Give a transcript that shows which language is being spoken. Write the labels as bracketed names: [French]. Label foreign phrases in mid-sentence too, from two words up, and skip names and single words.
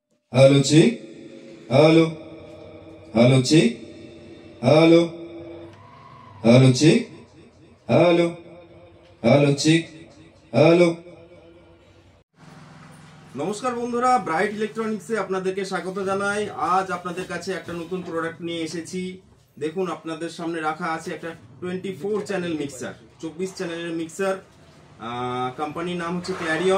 [English] Hello, chick. Hello. Hello, chick. Hello. Hello, chick. Hello. Hello, chick. Hello. [Bangla] নমস্কার বন্ধুরা, ব্রাইট ইলেকট্রনিক্সে আপনাদেরকে স্বাগত জানাই। আজ আপনাদের কাছে একটা নতুন প্রোডাক্ট নিয়ে এসেছি। দেখুন, আপনাদের সামনে রাখা আছে একটা 24 [English] channel mixer, [Bangla] 24 চ্যানেলের মিক্সার। কোম্পানির নাম হচ্ছে ক্ল্যারিয়ন।